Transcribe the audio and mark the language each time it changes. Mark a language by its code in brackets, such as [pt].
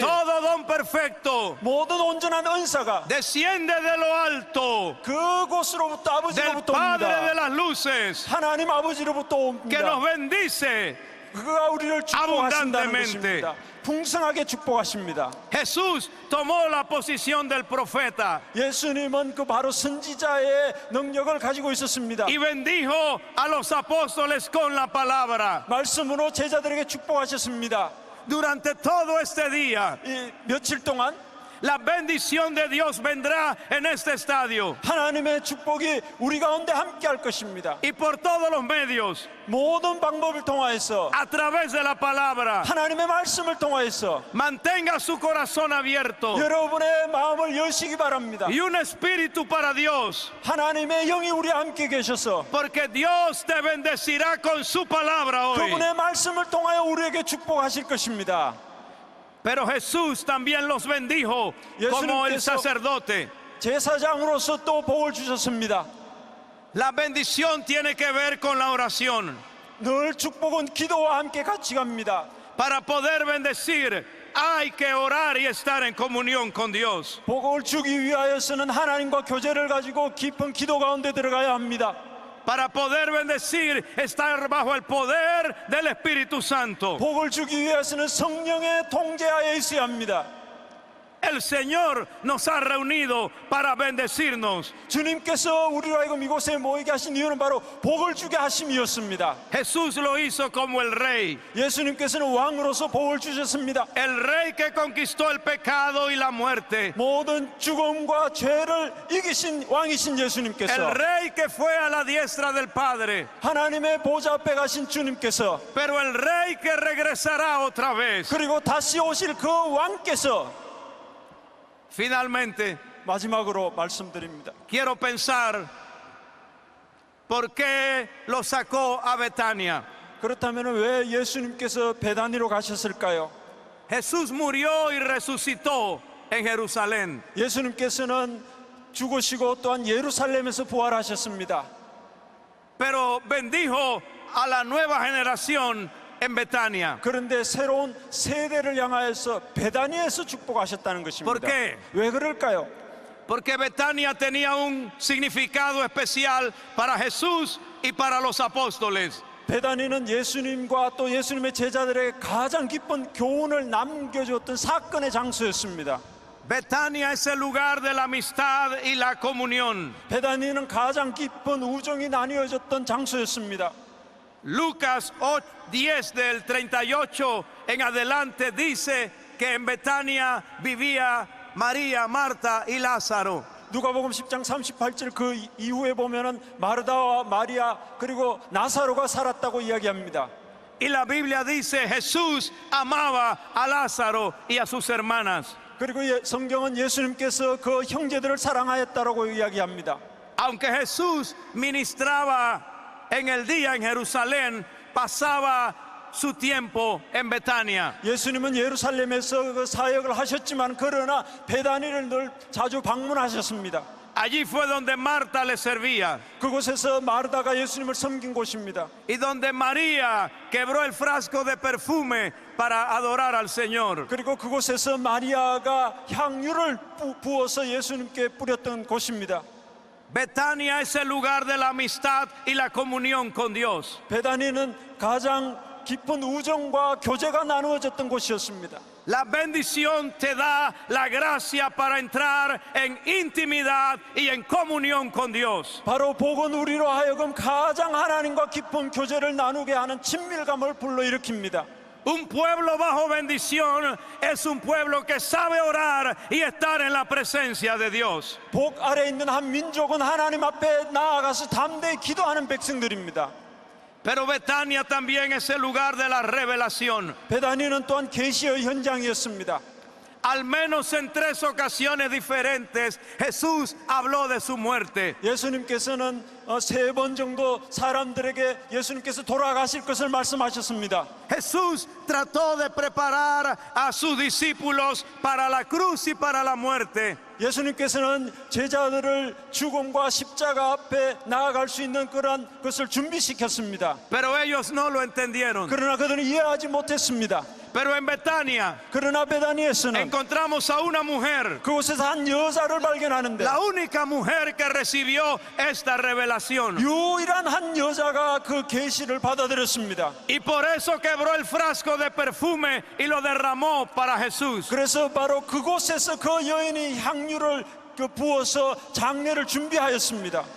[es] todo don perfecto [ko] 모든 온전한 은사가 [es] desciende de lo alto, [ko] 그곳으로부터 [es] del [ko] 아버지로부터 [es] Padre de [ko] 옵니다. [es] las luces, [ko] 하나님 아버지로부터 [es] que nos [ko] 옵니다. [es] bendice. [ko] 그가 우리를 축복하신다는 [es] abundantemente. [ko] 것입니다. 풍성하게 축복하십니다. [es] Jesús tomó la posición del profeta [ko] 예수님은 그 바로 선지자의 능력을 가지고 있었습니다. [es] y bendijo a los apóstoles con la palabra. [ko] 말씀으로 제자들에게 축복하셨습니다. [es] Durante todo este día, [ko] 이 며칠 동안 [es] la bendición de Dios vendrá en este estadio [ko] 하나님의 축복이 우리 가운데 함께 할 것입니다. [es] y por todos los medios, [ko] 모든 방법을 통하여서 [es] a través de la palabra. [ko] 하나님의 말씀을 통하여서 [es] Mantenga su corazón abierto [ko] 여러분의 마음을 여시기 바랍니다. [es] y un espíritu para Dios, [ko] 하나님의 영이 우리 함께 계셔서 [es] porque Dios te bendecirá con su palabra hoy. [ko] 그분의 말씀을 통하여 우리에게 축복하실 것입니다. [es] Pero Jesús también los bendijo como el sacerdote. [ko] 제사장으로서 또 복을 주셨습니다. [es] La bendición tiene que ver con la oración. [ko] 늘 축복은 기도와 함께 같이 갑니다. [es] Para poder bendecir hay que orar y estar en comunión con Dios. [ko] 복을 주기 위하여서는 하나님과 교제를 가지고 깊은 기도 가운데 들어가야 합니다. [es] Para poder bendecir, estar bajo el poder del Espíritu Santo. [ko] 복을 주기 위해서는 성령의 통제하에 있어야 합니다. [es] El Señor nos ha reunido para bendecirnos. [ko] 주님께서 우리로 하여금 이곳에 모이게 하신 이유는 바로 복을 주게 하심이었습니다. [es] Jesús lo hizo como el rey. [ko] 예수님께서는 왕으로서 복을 주셨습니다. [es] El rey que conquistó el pecado y la muerte. [ko] 모든 죽음과 죄를 이기신 왕이신 예수님께서, [es] El rey que fue a la diestra del Padre. [ko] 하나님의 보좌 앞에 가신 주님께서, [es] Pero el rey que regresará otra vez. [ko] 그리고 다시 오실 그 왕께서, [es] Finalmente, [ko] 마지막으로 말씀드립니다. [es] quiero pensar por qué lo sacó a Betania. [ko] 그렇다면 왜 예수님께서 베다니로 가셨을까요? [es] Jesús murió y resucitó en Jerusalén. [ko] 예수님께서는 죽으시고 또한 예루살렘에서 부활하셨습니다. [es] Pero bendijo a la nueva generación en Betania. [ko] 그런데 새로운 세대를 향하여서 베다니에서 축복하셨다는 것입니다. [es] ¿Por qué? [ko] 왜 그럴까요? [es] Porque Betania tenía un significado especial para Jesús y para los apóstoles. [ko] 베다니는 예수님과 또 예수님의 제자들에게 가장 깊은 교훈을 남겨주었던 사건의 장소였습니다. [es] Betania es el lugar de la amistad y la comunión. [ko] 베다니는 가장 깊은 우정이 나뉘어졌던 장소였습니다. [es] Lucas 10 del 38 en adelante dice que en Betania vivía María, Marta y Lázaro. [ko] 누가복음 10장 38절 그 이후에 보면은 마르다와 마리아 그리고 나사로가 살았다고 이야기합니다. [es] Y la Biblia dice Jesús amaba a Lázaro y a sus hermanas. [ko] 그리고 성경은 예수님께서 그 형제들을 사랑하였다라고 이야기합니다. [es] Aunque Jesús ministraba en el día en Jerusalén, pasaba su tiempo en Betania. [ko] 예수님은 예루살렘에서 그 사역을 하셨지만 그러나 베다니를 늘 자주 방문하셨습니다. [es] Allí fue donde Marta le servía [ko] 그곳에서 마르다가 예수님을 섬긴 곳입니다. [es] y donde María quebró el frasco de perfume para adorar al Señor. [ko] 그리고 그곳에서 마리아가 향유를 부어서 예수님께 뿌렸던 곳입니다. [es] Betania es el lugar de la amistad y la comunión con Dios. [ko] 베다니는 가장 깊은 우정과 교제가 나누어졌던 곳이었습니다. [es] La bendición te da la gracia para entrar en intimidad y en comunión con Dios. [ko] 바로 복은 우리로 하여금 가장 하나님과 깊은 교제를 나누게 하는 친밀감을 불러일으킵니다. [es] Un pueblo bajo bendición es un pueblo que sabe orar y estar en la presencia de Dios. [ko] 복 아래 있는 한 민족은 하나님 앞에 나아가서 담대히 기도하는 백성들입니다. [es] Pero Betania también es el lugar de la revelación. [ko] 베다니는 또한 계시의 현장이었습니다. [es] Al menos en 3 ocasiones diferentes Jesús habló de su muerte. [ko] 예수님께서는 3번 정도 사람들에게 예수님께서 돌아가실 것을 말씀하셨습니다. [es] Jesús trató de preparar a sus discípulos para la cruz y para la muerte. [ko] 예수님께서는 제자들을 죽음과 십자가 앞에 나아갈 수 있는 그런 것을 준비시켰습니다. [es] Pero ellos no lo entendieron. [ko] 그러나 그들은 이해하지 못했습니다. [es] Pero en Betania [ko] 그러나 베다니에서는 [es] encontramos a una mujer, [ko] 그곳에서 한 여자를 발견하는데 [es] la única mujer que recibió esta revelación. [ko] 유일한 한 여자가 그 계시를 받아들였습니다. [es] Y por eso quebró el frasco de perfume y lo derramó para Jesús. [ko] 그래서 바로 그곳에서 그 여인이 향유를 부어서 장례를 준비하였습니다.